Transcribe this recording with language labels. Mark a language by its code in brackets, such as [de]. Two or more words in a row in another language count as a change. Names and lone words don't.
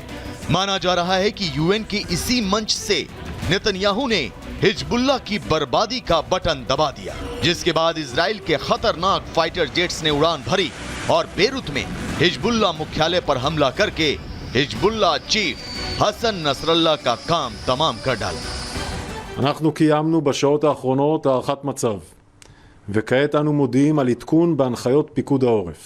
[hi] माना जा रहा है कि यूएन के इसी मंच से नेतन्याहू ने हिजबुल्लाह की बर्बादी का बटन दबा दिया, जिसके बाद इजराइल के खतरनाक [en] fighter jets [hi] ने उड़ान भरी और बेरूत में हिजबुल्लाह मुख्यालय पर हमला करके हिजबुल्लाह चीफ हसन नसरल्लाह का काम तमाम कर डाला। [he] אנחנו קיימנו בשעות האחרונות הערכת מצב, וכעת אנו מודיעים על עדכון בהנחיות פיקוד העורף.